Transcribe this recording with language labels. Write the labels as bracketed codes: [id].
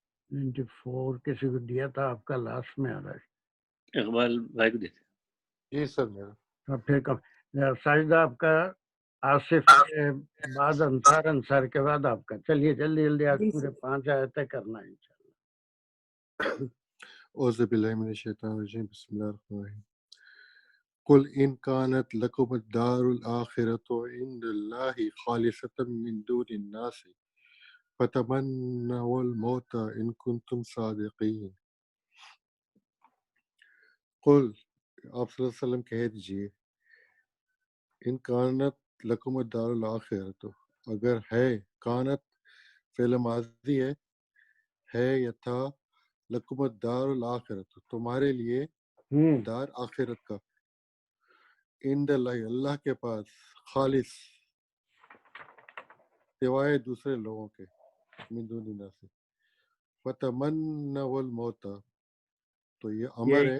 [ur] 94 کسی کو دیا تھا آپ کا، لاسٹ میں آ رہا ہے. اقبال بھائی کو دیتے. جی سر میرا. اور پھر ساجدہ آپ کا، آصف کے بعد انصار کے بعد آپ کا. چلیے جلدی آج پورے 5 آیتیں کرنا ہے انشاءاللہ. [ar] اعوذ باللہ من الشیطان الرجیم، بسم اللہ الرحمن الرحیم. قل إن كانت لكم الدار الآخرة عند الله خالصة من دون الناس فتمنوا الموت إن كنتم صادقين. [ur] قل آپ صلی اللہ علیہ وسلم کہہ دیجئے [ar] ان کانت لکم الدار الآخرۃ، [ur] اگر ہے، کانت فعل ماضی ہے یا تھا، [ar] لکم الدار الآخرۃ [ur] تمہارے لیے دار آخرت کا، عند اللہ اللہ کے پاس، خالص سوائے دوسرے لوگوں کے، [ar] من دون الناس، فتمنوا الموت، [ur] تو یہ امر ہے